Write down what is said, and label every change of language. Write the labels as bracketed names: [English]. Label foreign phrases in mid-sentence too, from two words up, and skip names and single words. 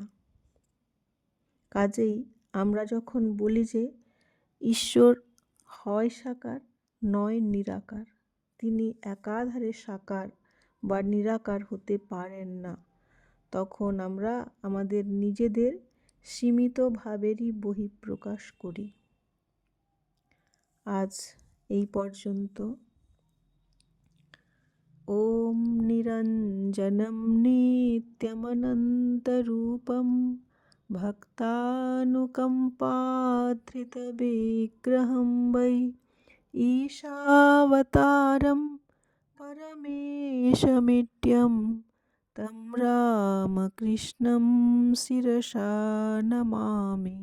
[Bangla] কাজেই আমরা যখন বলি যে ঈশ্বর হয় সাকার নয় নিরাকার, তিনি একাধারে সাকার বা নিরাকার হতে পারেন না, তখন আমরা আমাদের নিজেদের সীমিত ভাবেরই বহিঃপ্রকাশ করি। আজ এই পর্যন্ত। [Sanskrit] ওম নিরঞ্জনম নিত্যমনন্তরূপম ভক্তানুকম্পাধৃতবিগ্রহম বৈ ঈশাবতারম পরমেশমিড্যম তম রামকৃষ্ণম শিরসা নমামি।